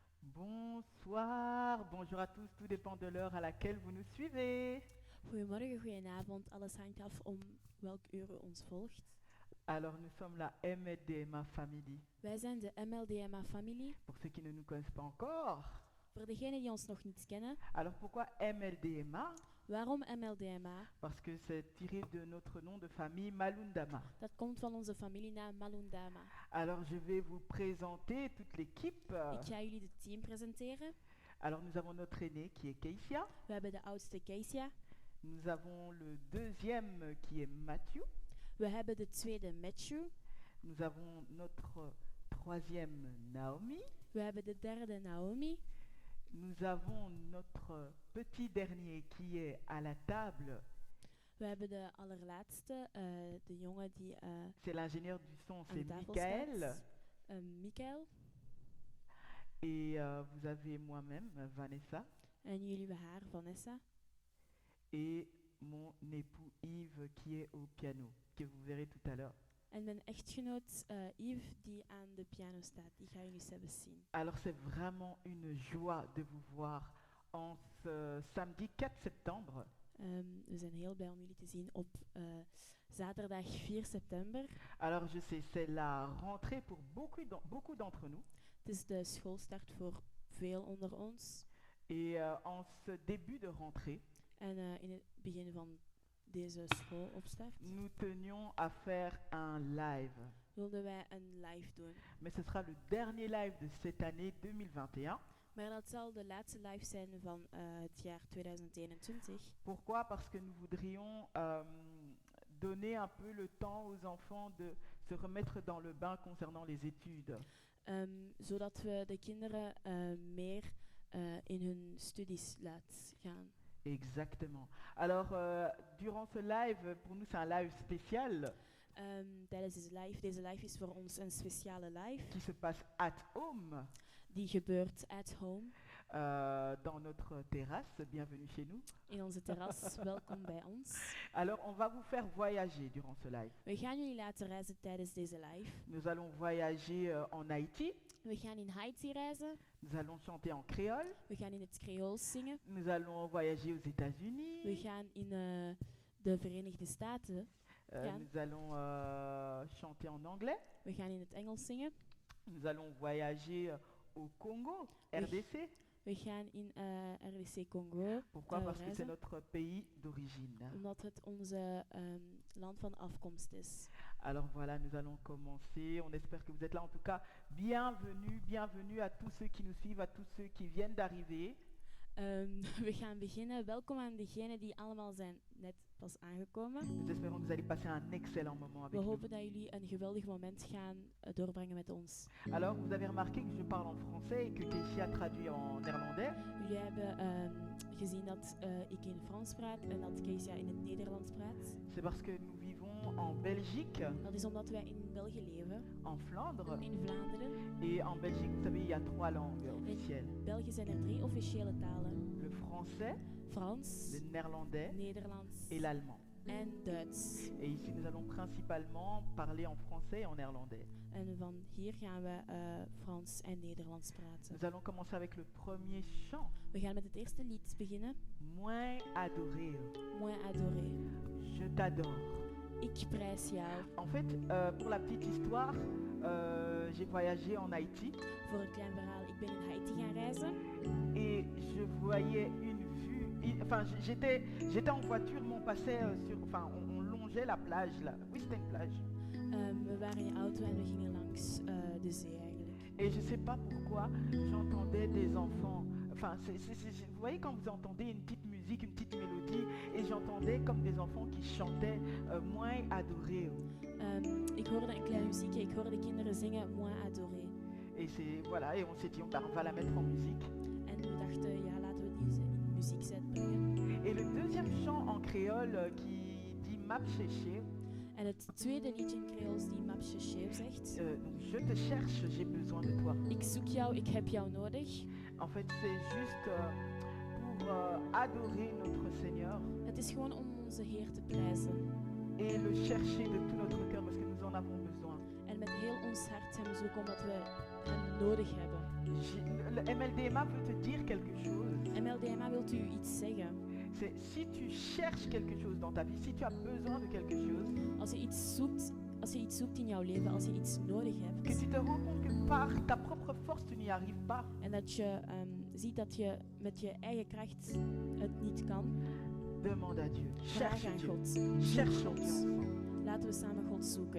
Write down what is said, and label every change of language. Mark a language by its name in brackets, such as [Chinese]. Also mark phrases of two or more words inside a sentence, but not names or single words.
[French] Bonsoir, bonjour à tous, tout dépend de l'heure à laquelle vous nous suivez. [Dutch] Goedemorgen, goedenavond. Alles hangt af om welk uur u ons volgt. [French] Alors nous sommes la MDMA Family. [Dutch] Wij zijn de MLDMA-familie. [French] Pour ceux qui ne nous connaissent pas encore, [Dutch] Voor degenen die ons nog niet kennen, [French] alors pourquoi MLDMA? [Dutch] waarom MLDMA? [French] Parce que c'est tiré de notre nom de famille Malundama. [Dutch] Dat komt van onze familienaam Malundama. [French] Alors je vais vous présenter toute l'équipe. [Dutch] Ik ga jullie het team presenteren. [French] Alors nous avons notre aîné qui est Keisha. [Dutch] We hebben de oudste Keisha. [French] Nous avons le deuxième qui est Matthew. [Dutch] We hebben de tweede Matthew. [French] Nous avons notre troisième Naomi. [Dutch] We hebben de derde Naomi. [French] Nous avons notre petit dernier qui est à la table. [Dutch] We hebben de allerlaatste, de jongen die [French] C'est l'ingénieur du son, [Dutch] aan de [French] c'est [Dutch] tafel Michael. staat. Michael. [French] Et vous avez moi-même, Vanessa. [Dutch] En jullie hebben haar, Vanessa. [French] Et mon époux Yves qui est au piano, que vous verrez tout à l'heure. [Dutch] En mijn echtgenoot Yves, die aan de piano staat. Die gaan jullie zelfs zien. [French] Alors c'est vraiment une joie de vous voir en ce samedi 4 septembre. [Dutch] We zijn heel blij om jullie te zien op zaterdag 4 september. [French] Alors je sais, c'est la rentrée pour beaucoup d'entre nous. [Dutch] Het is de schoolstart voor veel onder ons. [French] Et en ce début de rentrée, [Dutch] En in het begin van deze schoolopstart [French] nous tenions à faire un live. [Dutch] wilden wij een live doen. [French] Mais ce sera le dernier live de cette année 2021. [Dutch] Maar dat zal de laatste live zijn van het jaar 2021. [French] Pourquoi? Parce que nous voudrions donner un peu le temps aux enfants de se remettre dans le bain concernant les études. [Dutch] Zodat we de kinderen meer in hun studies laten gaan. [French] Exactement. Alors, durant ce live, pour nous c'est un live spécial [Dutch] Tijdens deze live is voor ons een speciale live. [French] qui se passe [English] at home, [Dutch] Die gebeurt [English] at home. [French] dans notre terrasse. Bienvenue chez nous. [Dutch] In onze terras. Welkom bij ons. [French] Alors, on va vous faire voyager durant ce live. [Dutch] We gaan jullie laten reizen tijdens deze live. [French] Nous allons voyager en Haïti. [Dutch] We gaan in Haiti reizen. [French] Nous allons chanter en créole. [Dutch] We gaan in het Creools zingen. [French] Nous allons voyager aux États-Unis. [Dutch] We gaan in de Verenigde Staten. [French] Nous allons chanter en anglais. [Dutch] We gaan in het Engels zingen. [French] Nous allons voyager au Congo, RDC. [Dutch] We gaan in RDC Congo. [French] Pourquoi? Parce que [Dutch] reizen. [French] c'est notre pays d'origine. [Dutch] Omdat het onze land van afkomst is. [French] Alors voilà, nous allons commencer. On espère que vous êtes là. En tout cas, bienvenue, bienvenue à tous ceux qui nous suivent, à tous ceux qui viennent d'arriver. [Dutch] We gaan beginnen. Welkom aan degenen die allemaal zijn net pas aangekomen. [French] Nous espérons que vous allez passer un excellent moment [Dutch] We [French] avec nous. [Dutch] hopen dat jullie een geweldig moment gaan doorbrengen met ons. [French] Alors, vous avez remarqué que je parle en français et que Keisha traduit en néerlandais. [Dutch] Jullie hebben gezien dat ik in Frans praat en dat Keisha in het Nederlands praat. [French] C'est parce que nous vivons en Belgique, [Dutch] Dat is omdat wij in België leven, [French] en Flandre. [Dutch] in Vlaanderen. [French] Et en Belgique, vous savez, il y a 3 langues officielles. [Dutch] In België zijn er 3 officiële talen. [French] Le français, [Dutch] Frans, [French] le néerlandais [Dutch] Nederlands [French] et l'allemand. [Dutch] en Duits. [French] Et ici, nous allons principalement parler en français et en néerlandais. [Dutch] En van hier gaan we Frans en Nederlands praten. [French] Nous allons commencer avec le premier chant. [Dutch] We gaan met het eerste lied beginnen. [French] Moins adoré. Moi adoré. Je t'adore. [Dutch] Ik prijs jou. [French] En fait, pour la petite histoire, j'ai voyagé en Haïti [Dutch] Voor een klein verhaal, ik ben in Haiti gaan reizen. [French] et je voyais une vue. Enfin, j'étais en voiture, mais on passait on longeait la plage là. Oui, c'était une plage. [Dutch] We waren in de auto en we gingen langs de zee eigenlijk. [French] Et je sais pas pourquoi, j'entendais des enfants. Enfin, vous voyez quand vous entendez une petite musique, une petite mélodie, et j'entendais comme des enfants qui chantaient Moins adoré. [Dutch] Ik hoorde een klein muziekje, ik hoorde kinderen zingen Moi adoré. [French] Et c'est voilà, et on s'est dit on va la mettre en musique. [Dutch] En we dachten, ja, laten we deze in muziekzet brengen. [French] Et le deuxième chant en créole qui dit Map Chéché, [Dutch] En het tweede liedje in Creools die Mapche Sheeuw zegt. [French] donc je te cherche, j'ai besoin de toi. [Dutch] Ik zoek jou, ik heb jou nodig. [French] En fait, c'est juste pour adorer notre Seigneur [Dutch] Het is gewoon om onze Heer te prijzen. [French] et le chercher de tout notre cœur parce que nous en avons besoin. [Dutch] En met heel ons hart hem zoeken omdat we hem nodig hebben. [French] Le MLDMA veut te dire quelque chose. [Dutch] MLDMA wilt u iets zeggen. [French] C'est si tu cherches quelque chose dans ta vie, si tu as besoin de quelque chose, [Dutch] Als je iets zoekt in jouw leven, als je iets nodig [French] que [Dutch] hebt [French] tu te rends compte que par ta propre force tu n'y arrives pas, [Dutch] en dat je ziet dat je met je eigen kracht het niet kan, [French] demande à Dieu. [Dutch] vraag [French] Cherche [Dutch] aan [French] Dieu. [Dutch] God. [French] Cherche [Dutch] Zoek [French] ton [Dutch] God. [French] enfant. [Dutch] Laten we samen God zoeken.